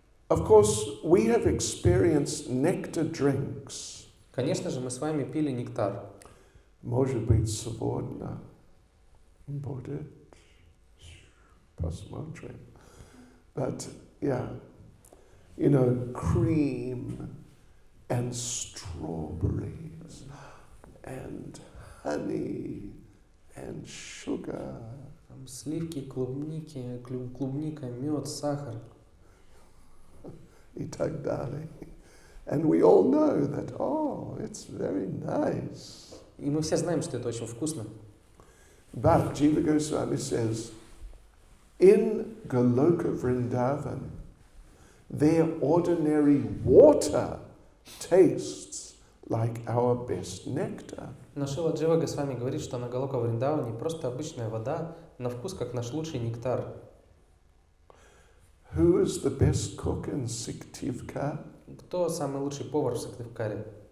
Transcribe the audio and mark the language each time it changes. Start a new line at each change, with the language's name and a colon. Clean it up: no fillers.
English: Of course, we have experienced nectar drinks.
Russian: Конечно же, мы с вами пили нектар. Может быть, сегодня будет посмотрим.
English: But yeah, cream and strawberries and honey and sugar.
Russian: Сливки, клубника, мед, сахар. И так далее.
English: And we all know that, it's very nice.
Russian: И мы все знаем, что это очень вкусно.
English: But Jiva Goswami says, in Goloka Vrindavan, their ordinary water tastes like our best nectar.
Russian: Но Шрила Джива Госвами говорит, что на Галока Вриндаване просто обычная вода, на вкус как наш лучший нектар.
English: Who is the best cook in Syktyvkar?
Russian: Кто самый лучший повар в Сыктывкаре?